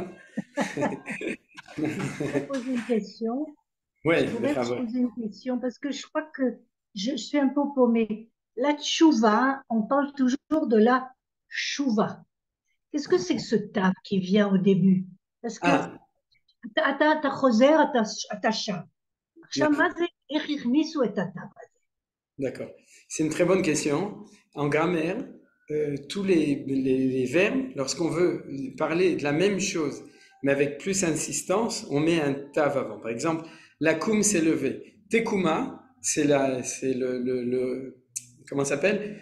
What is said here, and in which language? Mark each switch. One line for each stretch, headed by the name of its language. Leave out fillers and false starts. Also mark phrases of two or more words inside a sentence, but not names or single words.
French: Je voudrais poser une question. Oui, je voudrais poser une question parce que je crois que je suis un peu paumée. La tchouva, on parle toujours de la chouva. Qu'est-ce que c'est que ce tav qui vient au début? Parce que
Hebrew: אתה חוזר, אתה שם. עכשיו, מה זה, איך הכניסו את התו הזה?
French: D'accord. C'est une très bonne question. En grammaire, tous les verbes, lorsqu'on veut parler de la même chose, mais avec plus insistance, on met un tav avant. Par exemple, la koum s'est levée. Tekuma, c'est comment ça s'appelle?